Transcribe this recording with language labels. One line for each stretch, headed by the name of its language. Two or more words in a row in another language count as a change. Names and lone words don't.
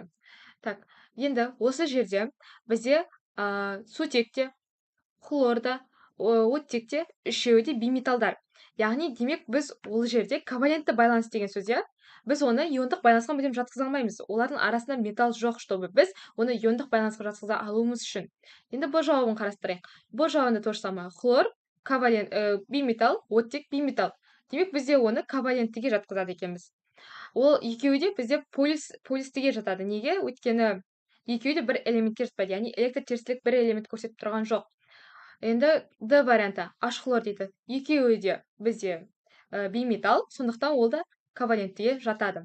Kazakh: Так, енді осы жерде бізде сутекте, хлорда, оттекте үшеуі де бейметалдар. Яғни, демек біз ол жерде ковалентті байланыс деген сөз, иә? Біз оны иондық байланысқа мүлдем жатқыза алмаймыз. Олардың арасында металл жоқ, чтобы біз оны иондық байланысқа жатқыза алуымыз үшін. Енді бұл жауабын қарастырайық. бұл жауабында
Russian: то же самое.
Kazakh: Хлор, ковалент, бейметалл, оттек, бейметалл. Демек бізде оны коваленттіге жатқызады екенбіз. Ол екеуі де бізде полюстіге жатады. Неге? Өйткені екеуі де бір элементке жатпайды. Яғни электртерістілік бір элемент көрсетіп тұрған жоқ. Енді Д варианты, H хлор дейді. Екеуі де бізде бейметалл, сондықтан ол да коваленттіге жатады.